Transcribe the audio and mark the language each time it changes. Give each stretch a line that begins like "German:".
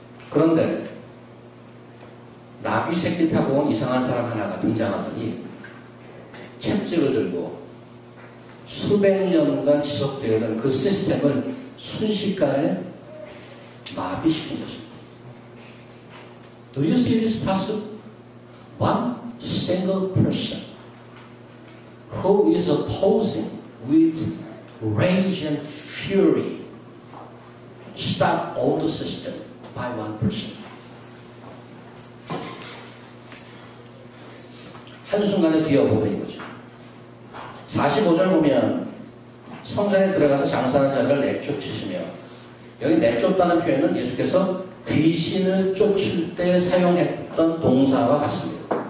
Korean: 그런데 나비 새끼 타고 온 이상한 사람 하나가 등장하더니 책찍을 들고 수백 년간 지속되어 있는 그 시스템을 순식간에 마비시킨 것입니다.
English: Do you see this possible? One single person who is opposing with rage and fury stop all the system by one person.
Korean: 한순간에 뒤엎어버린 거죠. 45절 보면 성전에 들어가서 장사하는 자를 내쫓으시며, 여기 내쫓다는 표현은 예수께서 귀신을 쫓을 때 사용했던 동사와 같습니다.